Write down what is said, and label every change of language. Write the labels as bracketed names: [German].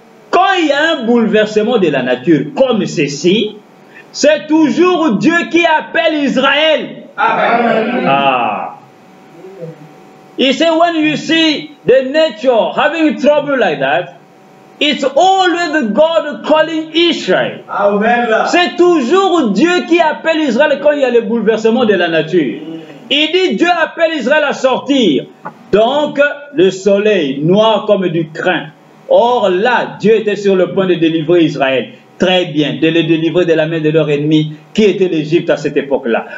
[French] Quand il y a un bouleversement de la nature comme ceci, c'est toujours Dieu qui appelle Israël. Amen. Ah. [English] He said when you see the nature having trouble like that, it's always God calling Israel. [French] C'est toujours Dieu qui appelle Israël quand il y a le bouleversement de la nature. Il dit Dieu appelle Israël à sortir. Donc le soleil noir comme du crin Or là, Dieu était sur le point de délivrer Israël. Très bien, de les délivrer de la main de leur ennemi, qui était l'Égypte à cette époque-là.